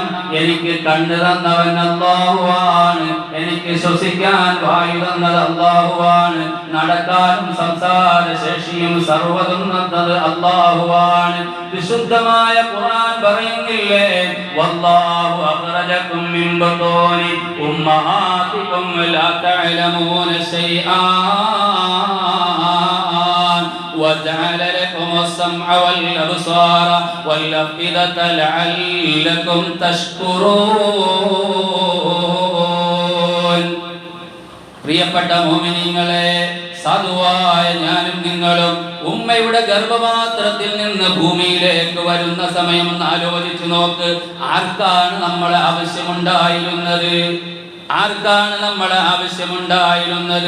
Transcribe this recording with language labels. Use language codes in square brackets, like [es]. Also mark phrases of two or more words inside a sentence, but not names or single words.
[ml] എനിക്ക് കണ്ണ് തന്നവൻ അല്ലാഹുവാണ്, എനിക്ക് ശ്വസിക്കാൻ വായു തന്നത് അല്ലാഹുവാണ്, നടക്കാനും സംസാര ശേഷിയും സർവ്വതും തന്നത് അല്ലാഹുവാണ്. വിശുദ്ധമായ ഖുർആൻ പറയുന്നില്ലേ, [ar] والله أخرجكم من بطون أمهاتكم لا تعلمون شيئا وجعل لكم السمع والأبصار والأفئدة لعلكم تشكرون. [ml] പ്രിയപ്പെട്ട മുഅ്മിനീങ്ങളെ, സാധുവായ ഞാനും നിങ്ങളും ഉമ്മയുടെ ഗർഭപാത്രത്തിൽ നിന്ന് ഭൂമിയിലേക്ക് വരുന്ന സമയം ഒന്ന് ആലോചിച്ചു നോക്ക്. ആർക്കാണ് നമ്മളെ ആവശ്യമുണ്ടായിരുന്നത്? ആർക്കാണ് നമ്മളെ ആവശ്യമുണ്ടായിരുന്നത്?